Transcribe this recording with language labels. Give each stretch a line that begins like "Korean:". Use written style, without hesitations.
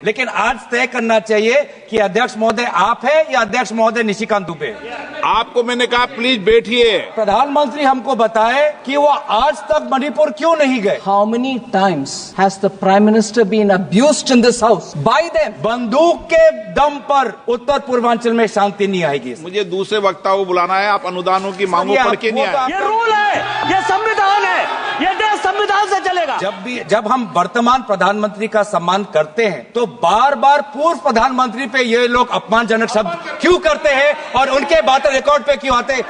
Hindi: लेकिन आज तय करना चाहिए कि अध्यक्ष महोदय आप है या अध्यक्ष महोदय निशिकांत दुबे। आपको मैंने कहा प्लीज बैठिए। प्रधानमंत्री हमको बताए कि वो आज तक मणिपुर क्यों नहीं गए।
English: How many times has the Prime Minister been abused in this house by them?
Hindi: बंदूक के दम पर उत्तर पूर्वांचल में शांति नहीं आएगी। मुझे दूसरे वक्ता को बुलाना है। आप अनुदानों की मांगों पढ़ के नहीं आए। ये रूल है, ये संविधान है, ये देश संविधान से चलेगा। जब हम वर्तमान प्रधानमंत्री का सम्मान करते हैं तो बार बार पूर्व प्रधानमंत्री पे ये लोग अपमानजनक शब्द क्यों करते हैं और उनके बातें रिकॉर्ड पे क्यों आते हैं।